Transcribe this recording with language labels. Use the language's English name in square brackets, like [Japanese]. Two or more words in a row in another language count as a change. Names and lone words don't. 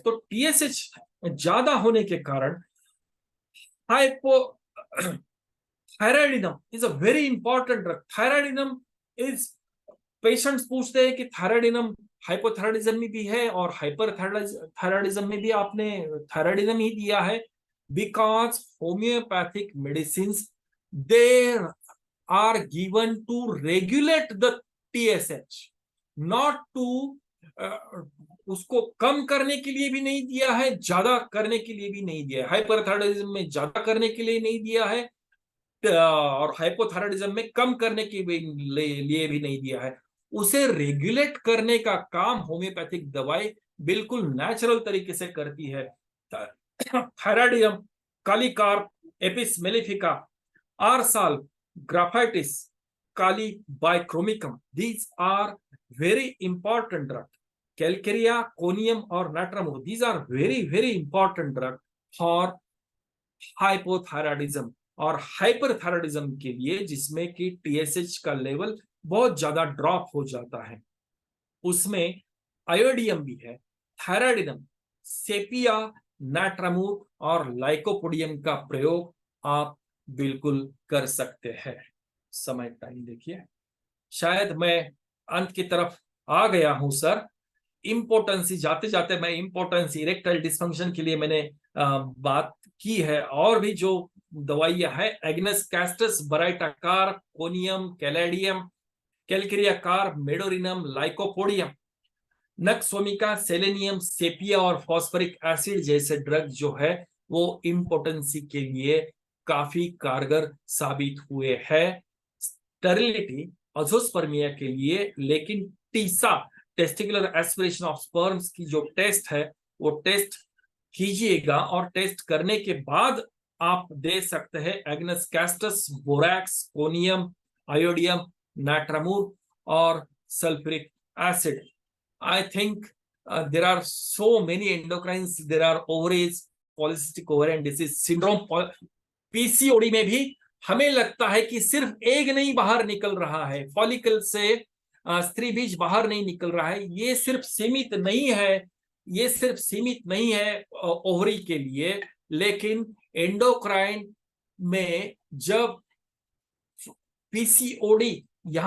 [Hindi] तो टीएसएच ज्यादा होने के कारण हाइपो थायराइडिनम [English] is a very important drug. [Hindi] थायराइडिनम इज, पेशेंट्स पूछते हैं कि थायराइडिनम हाइपोथायराइडिज्म में भी है और हाइपर थायराइडिज्म में भी आपने थायराइडिज्म ही दिया है, बिकॉज [English] homeopathic medicine they are given to regulate the TSH, not to [Hindi] उसको कम करने के लिए भी नहीं दिया है, ज्यादा करने के लिए भी नहीं दिया है। हाइपरथायराइडिज्म में ज्यादा करने के लिए नहीं दिया है और हाइपोथायराइडिज्म में कम करने के लिए भी नहीं दिया है। उसे रेगुलेट करने का काम होम्योपैथिक दवाई बिल्कुल नेचुरल तरीके से करती है। थायराइडियम, कालीकार्प, एपिस मेलिफिका, आरसाल, ग्राफाइटिस, काली बाइक्रोमिकम, [English] these are very important drug. [Hindi] कैलकेरिया, कोनियम और नाट्रामोर, [English] these are very important drug for [Hindi] हाइपोथायराइडिज्म और हाइपरथायराइडिज्म के लिए, जिसमें कि टीएसएच का लेवल बहुत ज्यादा ड्रॉप हो जाता है। उसमें आयोडियम भी है, थायराइडिनम, सेपिया, नाट्रामूर और लाइकोपोडियम का प्रयोग आप बिल्कुल कर सकते हैं। समय टाइम देखिए, शायद मैं अंत की तरफ आ गया हूं सर। इम्पोर्टेंसी, जाते जाते मैं इम्पोर्टेंसी [English] erectile dysfunction [Hindi] के लिए मैंने बात की है। और भी जो दवाइयां है, एग्नेस कैस्टस, बराइटाकार, कोनियम, कैलेडियम, कैलकेरिया कार, मेडोरिनम, लाइकोपोडियम, नक्सोमिका, सेलेनियम, सेपिया और [English] phosphoric acid [Hindi] जैसे ड्रग जो है वो इम्पोर्टेंसी के लिए काफी कारगर साबित हुए हैं। स्टेरिलिटी, अजोस्पर्मिया के लिए, लेकिन टीसा, [English] testicular aspiration of sperms [Hindi] की जो टेस्ट है वो टेस्ट कीजिएगा और टेस्ट करने के बाद आप दे सकते हैं एग्नेस कैस्टस, बोरैक्स, कोनियम, आयोडियम, नाट्रामूर और [English] sulphuric acid. I think there are so many endocrines, there are ovaries, polycystic ovarian disease syndrome, [Hindi] पीसीओडी में भी हमें लगता है कि सिर्फ एग नहीं बाहर निकल रहा है, फॉलिकल से स्त्री बीज बाहर नहीं निकल रहा है। ये सिर्फ सीमित नहीं है ओवरी के लिए, लेकिन एंडोक्राइन में जब पीसीओडी यहां